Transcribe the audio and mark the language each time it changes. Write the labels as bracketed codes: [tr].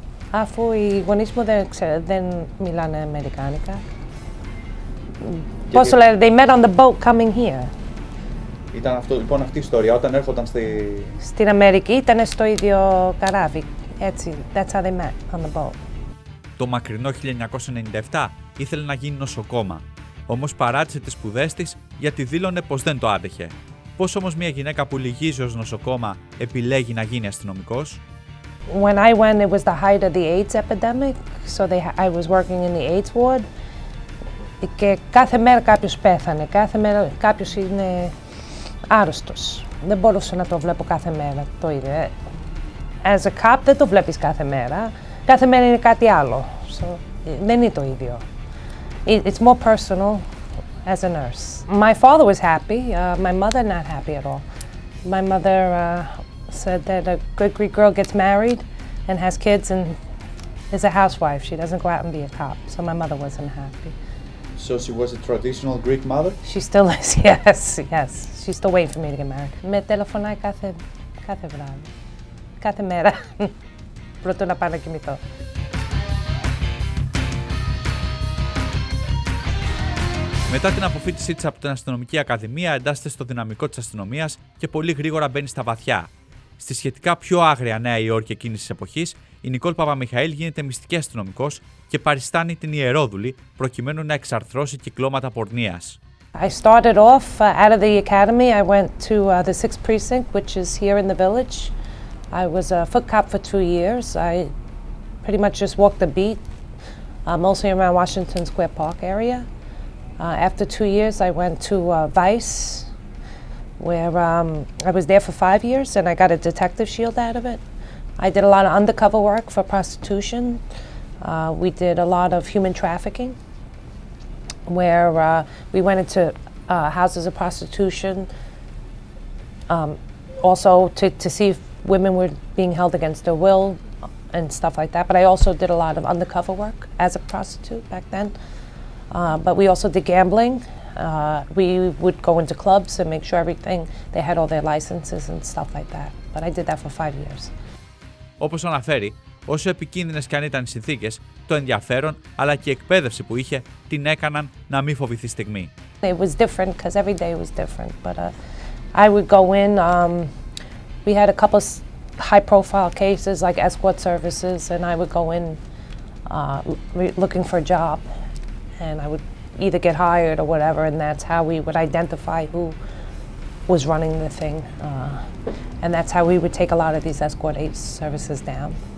[el] Αφού οι γονείς μου δεν μιλάνε αμερικάνικα. Πώς το λένε, [en] they met on the boat coming here. [el] Ήταν λοιπόν αυτή η ιστορία, όταν έρχονταν στην Αμερική ήταν στο ίδιο καράβι, έτσι, [en] that's how they met on the boat. [el] Το μακρινό 1997 ήθελε να γίνει νοσοκόμα, όμως παράτησε τις σπουδές της γιατί δήλωνε πως δεν το άντεχε. Πώς όμως μια γυναίκα που λυγίζει ως νοσοκόμα επιλέγει να γίνει αστυνομικός? [en] When I went, it was the height of the AIDS epidemic, so I was working in the AIDS ward. [el] Και κάθε μέρα κάποιος πέθανε, κάθε μέρα κάποιος είναι άρρωστος. Δεν μπορούσα να το βλέπω κάθε μέρα το ίδιο. [en] As a cop [el] δεν το βλέπεις κάθε μέρα. Κάθε μέρα είναι κάτι άλλο. So, δεν είναι το ίδιο. [en] It's more personal as a nurse. My father was happy. My mother not happy at all. My mother said that a good Greek girl gets married and has kids and is a housewife. She doesn't go out and be a cop. So my mother wasn't happy. So she was a traditional Greek mother? She still is, yes. She's still waiting for me to get married. [el] Με τηλεφωνάει κάθε βράδυ, κάθε μέρα, πρώτο να πάω να κοιμηθώ. Μετά την αποφοίτησή της από την Αστυνομική Ακαδημία, εντάσσεται στο δυναμικό της αστυνομίας και πολύ γρήγορα μπαίνει στα βαθιά. Στη σχετικά πιο άγρια Νέα Υόρκη εκείνης της εποχής, η Νικόλ Παπαμιχαήλ γίνεται μυστική αστυνομικός και παριστάνει την ιερόδουλη προκειμένου να εξαρθρώσει κυκλώματα πορνείας. [en] I started off out of the academy. I went to the 6th precinct, which is here in the village. I was a foot cop for 2 years. I pretty much just walked the beat, mostly around Washington Square Park area. After 2 years, I went to Vice, where I was there for 5 years, and I got a detective shield out of it. I did a lot of undercover work for prostitution. We did a lot of human trafficking, where we went into houses of prostitution, also to see if women were being held against their will and stuff like that. But I also did a lot of undercover work as a prostitute back then. But we also did gambling. We would go into clubs and make sure they had all their licenses and stuff like that. But I did that for 5 years. [el] Όπως αναφέρει, όσο επικίνδυνες και αν ήταν οι συνθήκες, το ενδιαφέρον αλλά και η εκπαίδευση που είχε την έκαναν να μην φοβηθεί στιγμή. [en] It was different because every day was different. But I would go in. We had a couple high-profile cases like escort services, and I would go in looking for a job, and I would either get hired or whatever, and that's how we would identify who was running the thing, and that's how we would take a lot of these escort services down.